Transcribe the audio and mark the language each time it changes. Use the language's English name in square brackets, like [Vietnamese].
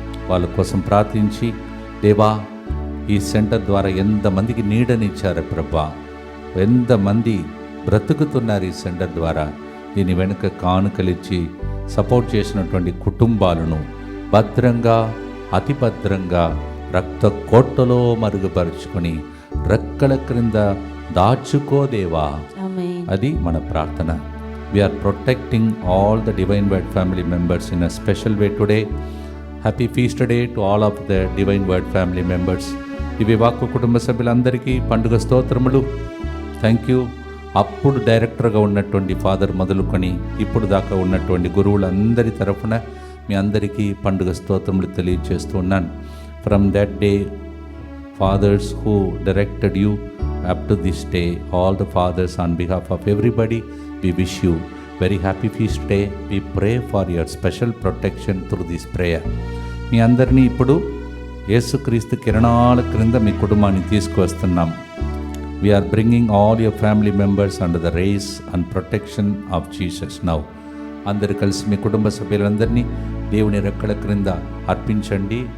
[Telugu] వాళ్ళ కోసం ప్రార్థించి, దేవా ఈ సెంటర్ ద్వారా ఎంతమందికి నీడనిచ్చారు ప్రభా, ఎంతమంది బ్రతుకుతున్నారు ఈ సెంటర్ ద్వారా, దీని వెనుక కానుకలిచ్చి సపోర్ట్ చేసినటువంటి కుటుంబాలను భద్రంగా, అతి భద్రంగా రక్త కోటలో మరుగుపరుచుకొని రెక్కల క్రింద దాచుకోదేవా. ఆమేన్. అది మన ప్రార్థన. [English] We are protecting all the Divine Word family members in a special way today. Happy feast day to all of the Divine Word family members. [Telugu] దివ్యవాక్కు కుటుంబ సభ్యులందరికీ పండుగ స్తోత్రములు. [English] Thank you. [Telugu] అప్పుడు డైరెక్టర్గా ఉన్నటువంటి ఫాదర్ మొదలుకొని ఇప్పుడు దాకా ఉన్నటువంటి గురువులందరి తరఫున మీ అందరికీ పండుగ స్తోత్రములు తెలియజేస్తూ ఉన్నాను. [English] From that day fathers who directed you up to this day, all the fathers, on behalf of everybody, we wish you very happy feast day. We pray for your special protection through this prayer. [Telugu] మీ అందరినీ ఇప్పుడు యేసుక్రీస్తు కిరణాల క్రింద మీ కుటుంబాన్ని తీసుకువస్తున్నాం. [English] We are bringing all your family members under the rays and protection of Jesus now. [Telugu] అందరు కలిసి మీ కుటుంబ సభ్యులందరినీ దేవుని రెక్కల క్రింద అర్పించండి.